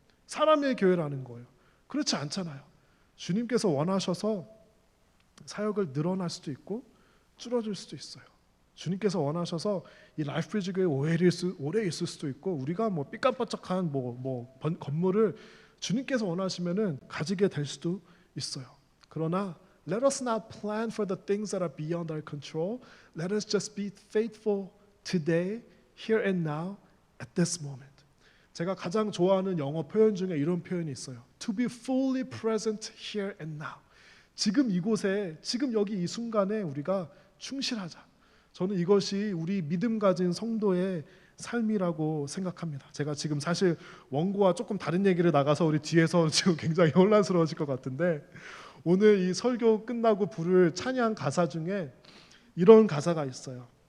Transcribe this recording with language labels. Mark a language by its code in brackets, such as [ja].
[ko] 사람의 교회라는 거예요. 그렇지 않잖아요. 주님께서 원하셔서 사역을 늘어날 수도 있고 줄어들 수도 있어요. 주님께서 원하셔서 이 라이프 브리지 교회 오래 있을 수도 있고, 우리가 삐까뻔쩍한 건물을 주님께서 원하시면은 가지게 될 수도 있어요. [en] 그러나 let us not plan for the things that are beyond our control. Let us just be faithful today, here and now, at this moment. [ko] 제가 가장 좋아하는 영어 표현 중에 이런 표현이 있어요. [en] To be fully present here and now. [ko] 지금 이곳에, 지금 여기 이 순간에 우리가 충실하자. 저는 이것이 우리 믿음 가진 성도의 삶이라고 생각합니다. 제가 지금 사실 원고와 조금 다른 얘기를 나가서 우리 뒤에서 지금 굉장히 혼란스러워질 것 같은데, 오늘 이 설교 끝나고 부를 찬양 가사 중에 이런 가사가 있어요.